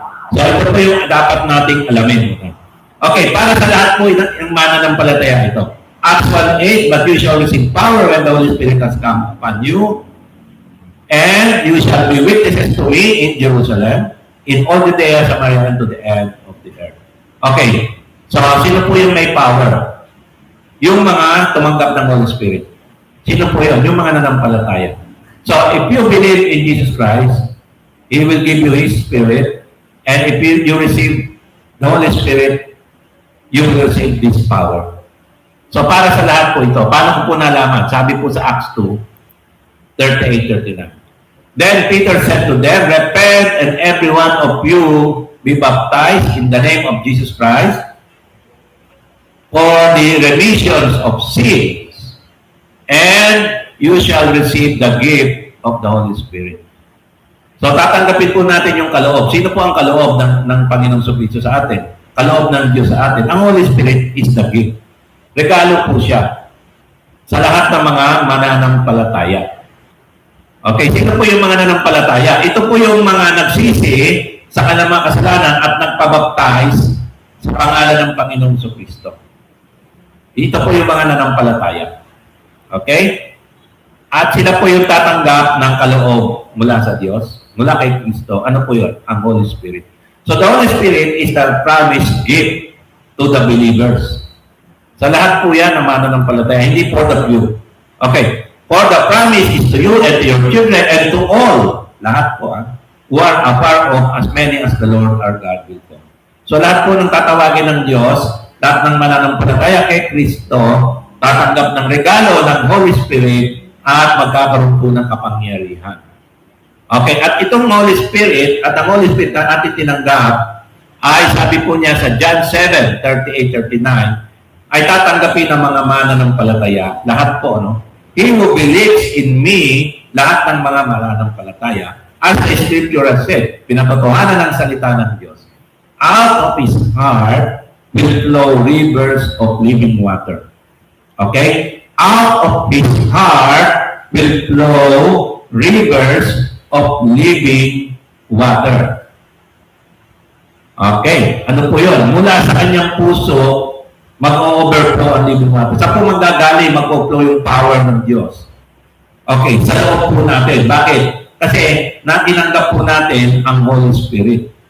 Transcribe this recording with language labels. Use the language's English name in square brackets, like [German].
[Filipino] So, ito po yung dapat nating alamin. Okay, para sa lahat po yung mananampalataya ito. [English] Acts 1:8, but you shall receive power when the Holy Spirit has come upon you, and you shall be witnesses to me in Jerusalem, in all Judea, Samaria, and to the end of the earth. [Filipino] Okay, so sino po yung may power? Yung mga tumanggap ng Holy Spirit. Sino po yun? Yung mga nanampalataya. [English] So, if you believe in Jesus Christ, He will give you His Spirit, and if you receive the Holy Spirit, you will receive this power. [Filipino] So, para sa lahat po ito, paano ko po nalaman? Sabi po sa Acts 2, 38-39. [English] Then Peter said to them, repent and every one of you be baptized in the name of Jesus Christ for the remissions of sins, and you shall receive the gift of the Holy Spirit. [Filipino] So, tatanggapin po natin yung kaloob. Sino po ang kaloob ng Panginoong Jesucristo sa atin? Kaloob ng Diyos sa atin. [English] Ang Holy Spirit is the gift. [Filipino] Regalo po siya sa lahat ng mga mananampalataya. Okay, sino po yung mga nanampalataya? Ito po yung mga nagsisi sa kanilang mga kasalanan at nagpabaptize sa pangalan ng Panginoong Jesucristo. Ito po yung mga nanampalataya. Okay? At sila po yung tatanggap ng kaloob mula sa Diyos, mula kay Kristo. Ano po yun? Ang Holy Spirit. [English] So the Holy Spirit is the promised gift to the believers. [Filipino] Sa lahat po yan ang mananampalataya, hindi [English] for the few. [Filipino] Okay. [English] For the promise is to you and to your children and to all, [Filipino] lahat po, [English] who are afar off, as many as the Lord our God will call. [Filipino] So lahat po ng tatawagin ng Diyos, lahat ng mananampalataya kay Kristo, tatanggap ng regalo ng Holy Spirit at magkakaroon po ng kapangyarihan. Okay, at itong Holy Spirit at ang Holy Spirit na ating tinanggap ay sabi po niya sa John 7, 38-39, ay tatanggapin ng mga mananampalataya. Lahat po, no? [English] He who believes in me, [Filipino] lahat ng mga mananampalataya, [English] as the Scripture has said, [Filipino] pinatotohanan ng salita ng Diyos, [English] out of his heart will flow rivers of living water. Okay? Out of his heart will flow rivers of living water. [Filipino] Okay. Ano po yun? Mula sa kanyang puso, mag-overflow ang living water. Sa po manggagaling, mag-overflow yung power ng Diyos. Okay, sa loob po natin. Bakit? Kasi natinanggap po natin ang Holy Spirit.